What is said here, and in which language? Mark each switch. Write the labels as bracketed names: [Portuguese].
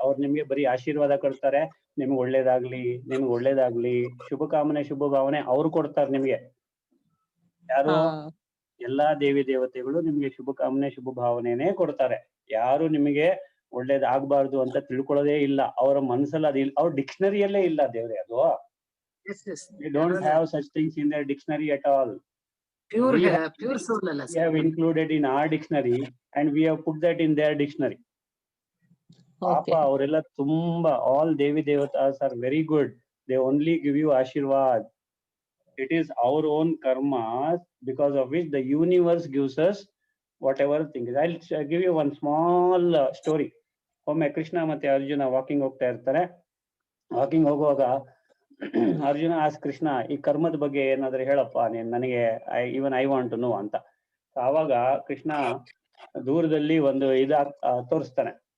[Kannada] ಅವ್ರು ನಿಮ್ಗೆ ಬರೀ ಆಶೀರ್ವಾದ ಕೊಡ್ತಾರೆ, ನಿಮ್ಗೆ ಒಳ್ಳೇದಾಗ್ಲಿ, ನಿಮ್ಗೆ ಒಳ್ಳೇದಾಗ್ಲಿ, ಶುಭ ಕಾಮನೆ, ಶುಭ ಭಾವನೆ ಅವ್ರು ಕೊಡ್ತಾರೆ ನಿಮ್ಗೆ. ಯಾರು? ಹಾ ಎಲ್ಲಾ ದೇವಿ ದೇವತೆಗಳು ನಿಮ್ಗೆ ಶುಭ ಕಾಮನೆ ಶುಭ ಭಾವನೆನೇ ಕೊಡ್ತಾರೆ. ಯಾರು ನಿಮಗೆ ಒಳ್ಳೇದಾಗಬಾರ್ದು ಅಂತ ತಿಳ್ಕೊಳ್ಳೋದೇ ಇಲ್ಲ. ಅವರ ಮನಸ್ಸಲ್ಲಿ ಅದು ಅವ್ರ ಡಿಕ್ಷನರಿಯಲ್ಲೇ ಇಲ್ಲ ದೇವ್ರೆ ಅದು. [English] Yes, yes. They don't have such things in their dictionary at all. Pure, We have, pure soul ಅಲ್ಲ we have included in our dictionary and we have put that in their dictionary. [Kannada] ಪಾಪ [English] okay [Kannada] ಅವರೆಲ್ಲ ತುಂಬಾ [English] all Devi Devatas are very good. They only give you Ashirvad. It is our own karmas because of which the universe gives us whatever thing is. I'll give you one small story. [Kannada] ಒಮ್ಮೆ ಕೃಷ್ಣ ಮತ್ತೆ Arjuna walking ಹೋಗ್ತಾ ಇರ್ತಾರೆ. Walking ಹೋಗುವಾಗ Arjuna as Krishna, ಈ ಕರ್ಮದ ಬಗ್ಗೆ ಏನಾದ್ರು ಹೇಳಪ್ಪ ನೀನ್ ನನಗೆ, [English] I want to know [Kannada] ಅಂತ. ಆವಾಗ ಕೃಷ್ಣ ದೂರದಲ್ಲಿ ಒಂದು ತೋರಿಸ್ತಾನೆ.